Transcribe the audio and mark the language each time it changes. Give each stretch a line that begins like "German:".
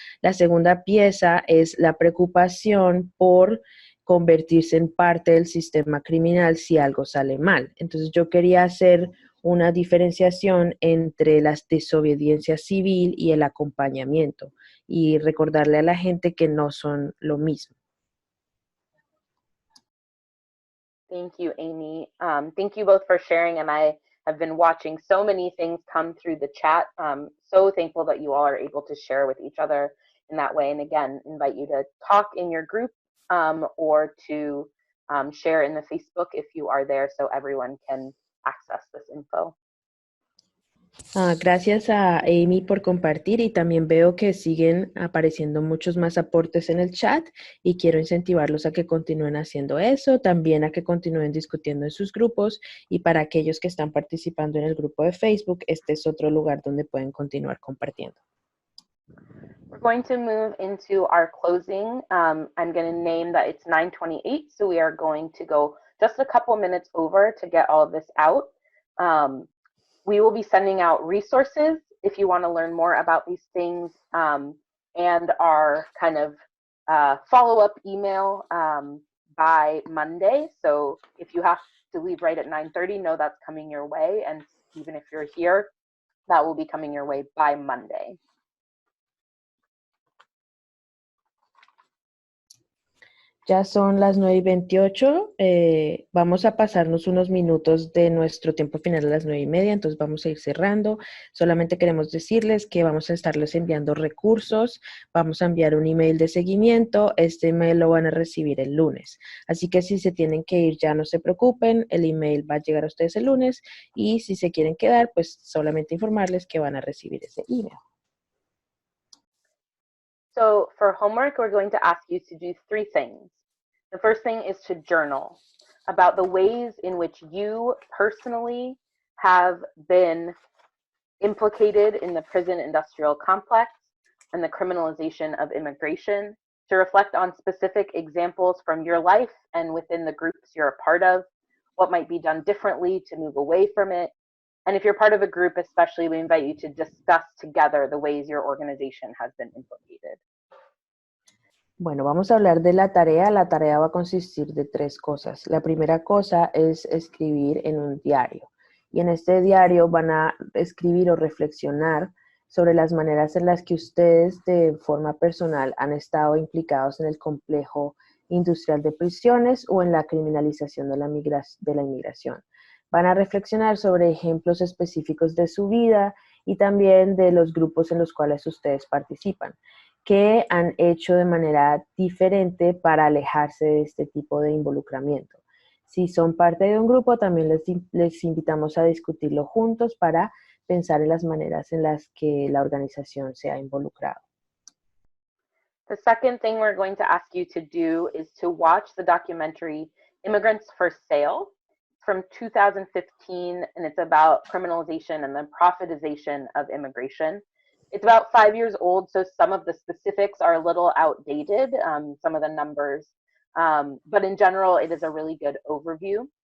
Spanish: La segunda pieza es la preocupación por convertirse en parte del sistema criminal si algo sale mal. Entonces yo quería hacer una diferenciación entre la desobediencia civil y el acompañamiento y recordarle a la gente que no son lo mismo.
English: Thank you, Amy. Thank you both for sharing, and I have been watching so many things come through the chat. So thankful that you all are able to share with each other in that way. And again, invite you to talk in your group or to share in the Facebook if you are there so everyone can access this info.
Spanish: Gracias a Amy por compartir y también veo que siguen apareciendo muchos más aportes en el chat y quiero incentivarlos a que continúen haciendo eso, también a que continúen discutiendo en sus grupos y para aquellos que están participando en el grupo de Facebook, este es otro lugar donde pueden continuar compartiendo.
English: We're going to move into our closing. I'm going to name that it's 9:28, so we are going to go just a couple minutes over to get all of this out. We will be sending out resources if you want to learn more about these things and our kind of follow-up email by Monday. So if you have to leave right at 9:30, know that's coming your way. And even if you're here, that will be coming your way by Monday.
Spanish: Ya son las 9:28, vamos a pasarnos unos minutos de nuestro tiempo final a las 9:30, entonces vamos a ir cerrando. Solamente queremos decirles que vamos a estarles enviando recursos, vamos a enviar un email de seguimiento, este email lo van a recibir el lunes. Así que si se tienen que ir ya no se preocupen, el email va a llegar a ustedes el lunes y si se quieren quedar, pues solamente informarles que van a recibir ese email.
English: So for homework, we're going to ask you to do 3 things. The first thing is to journal about the ways in which you personally have been implicated in the prison industrial complex and the criminalization of immigration, to reflect on specific examples from your life and within the groups you're a part of, what might be done differently to move away from it. And if you're part of a group especially, we invite you to discuss together the ways your organization has been implicated.
Spanish: Bueno, vamos a hablar de la tarea. La tarea va a consistir de 3 cosas. La primera cosa es escribir en un diario. Y en este diario van a escribir o reflexionar sobre las maneras en las que ustedes de forma personal han estado implicados en el complejo industrial de prisiones o en la criminalización de la inmigración. Van a reflexionar sobre ejemplos específicos de su vida y también de los grupos en los cuales ustedes participan. ¿Qué han hecho de manera diferente para alejarse de este tipo de involucramiento? Si son parte de un grupo, también les invitamos a discutirlo juntos para pensar en las maneras en las que la organización se ha involucrado.
English: The second thing we're going to ask you to do is to watch the documentary Immigrants for Sale from 2015, and it's about criminalization and the profitization of immigration. It's about 5 years old, so some of the specifics are a little outdated, some of the numbers, but in general, it is a really good overview.